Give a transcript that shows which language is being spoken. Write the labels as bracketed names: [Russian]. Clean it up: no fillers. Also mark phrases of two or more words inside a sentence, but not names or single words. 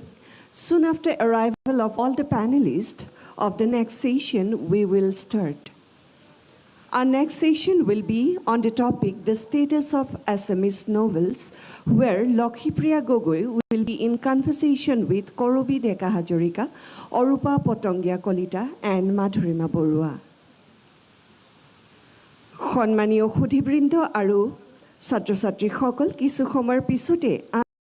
[English] Soon after arrival of all the panelists of the next session, we will start. Our next session will be on the topic, the status of Assamese novels, where Lokhipriya Gogoi will be in conversation with Korobi Deka Hajorika, Orupa Potongia Kolita, and Madhurima Borua. [Assamese] সন্মানীয় সুধীবৃন্দ আৰু ছাত্ৰ ছাত্ৰীসকল কিছু সময়ৰ পিছতে